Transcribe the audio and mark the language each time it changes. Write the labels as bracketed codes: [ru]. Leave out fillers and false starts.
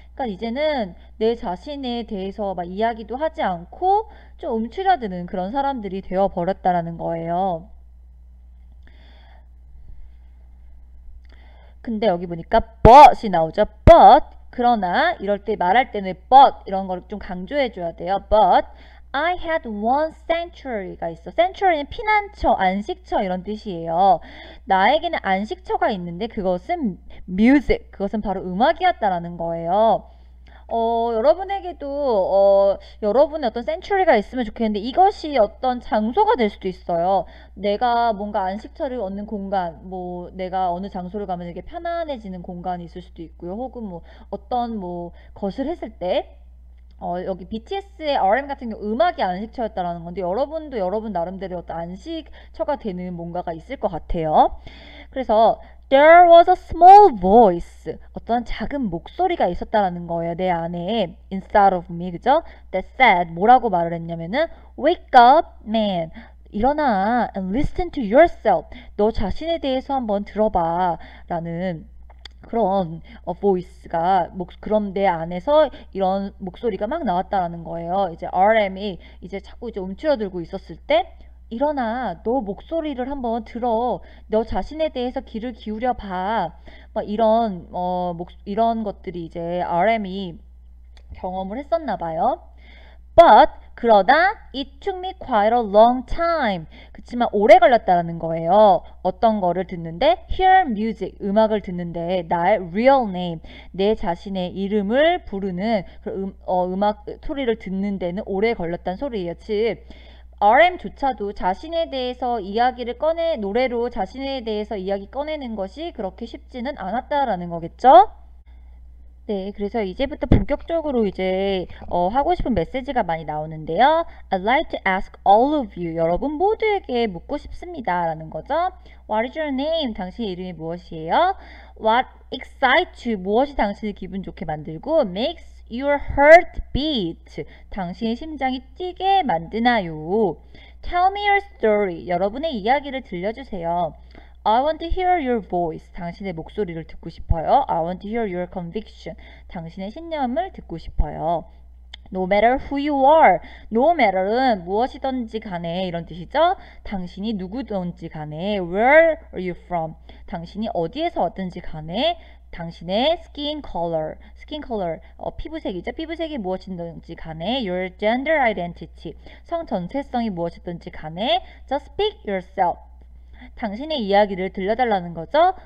[ko] 그러니까 이제는 내 자신에 대해서 막 이야기도 하지 않고 좀 움츠려드는 그런 사람들이 되어버렸다라는 거예요. 근데 여기 보니까 but이 나오죠. but 그러나 이럴 때 말할 때는 but 이런 걸 좀 강조해 줘야 돼요. [en] but I had one sanctuary [ko] 가 있어. sanctuary는 피난처, 안식처 이런 뜻이에요. 나에게는 안식처가 있는데 그것은 music, 그것은 바로 음악이었다라는 거예요. 여러분에게도 여러분의 어떤 sanctuary가 있으면 좋겠는데 이것이 어떤 장소가 될 수도 있어요. 내가 뭔가 안식처를 얻는 공간, 내가 어느 장소를 가면 되게 편안해지는 공간이 있을 수도 있고요. 혹은 어떤 것을 했을 때 여기 BTS의 RM 같은 경우 음악이 안식처였다라는 건데 여러분도 여러분 나름대로 어떤 안식처가 되는 뭔가가 있을 것 같아요. 그래서 [en] There was a small voice. [ko] 어떤 작은 목소리가 있었다라는 거예요. 내 안에 [en] inside of me, [ko] 그죠? [en] That said, [ko] 뭐라고 말을 했냐면은 [en] Wake up, man. [ko] 일어나 [en] and listen to yourself. [ko] 너 자신에 대해서 한번 들어봐. 라는 그런 voice가 그럼 내 안에서 이런 목소리가 막 나왔다라는 거예요. 이제 RM이 이제 자꾸 이제 움츠러들고 있었을 때 일어나 너 목소리를 한번 들어 너 자신에 대해서 귀를 기울여 봐. 막 이런 것들이 이제 RM이 경험을 했었나 봐요. [en] But [ko] 그러다 [en] it took me quite a long time. [ko] 그치만 오래 걸렸다는 거예요. 어떤 거를 듣는데 [en] hear music [ko] 음악을 듣는데 나의 real name 내 자신의 이름을 부르는 음악 소리를 듣는 데는 오래 걸렸단 소리예요. 즉 RM조차도 자신에 대해서 이야기를 노래로 자신에 대해서 이야기 꺼내는 것이 그렇게 쉽지는 않았다라는 거겠죠? 네, 그래서 이제부터 본격적으로 이제 하고 싶은 메시지가 많이 나오는데요. [en] I'd like to ask all of you, [ko] 여러분 모두에게 묻고 싶습니다. 라는 거죠. [en] What is your name? [ko] 당신의 이름이 무엇이에요? [en] What excites you? [ko] 무엇이 당신을 기분 좋게 만들고 [en] makes your heart beat? [ko] 당신의 심장이 뛰게 만드나요? [en] Tell me your story. [ko] 여러분의 이야기를 들려주세요. [en] I want to hear your voice. [ko] 당신의 목소리를 듣고 싶어요. [en] I want to hear your conviction. [ko] 당신의 신념을 듣고 싶어요. [en] No matter who you are. [ko] No matter은 무엇이든지 간에 이런 뜻이죠. 당신이 누구든지 간에 [en] Where are you from? [ko] 당신이 어디에서 왔든지 간에 당신의 skin color, 피부색이죠. 피부색이 무엇이든지 간에 [en] your gender identity, [ko] 성 전체성이 무엇이든지 간에 [en] just speak yourself. [ko] 당신의 이야기를 들려달라는 거죠.